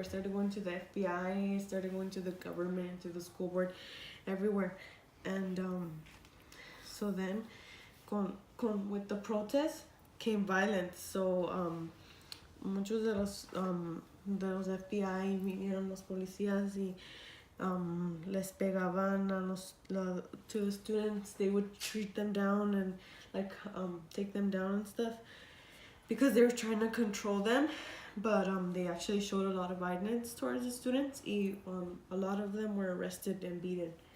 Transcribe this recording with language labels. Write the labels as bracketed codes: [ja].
[en] It started going to the FBI, it started going to the government, to the school board, everywhere. And so then with the protest came violence. [es] So muchos de los FBI vinieron, los policías, y les pegaban [en] to the students. They would treat them down and like take them down and stuff because they were trying to control them, but they actually showed a lot of violence towards the students, y a lot of them were arrested and beaten.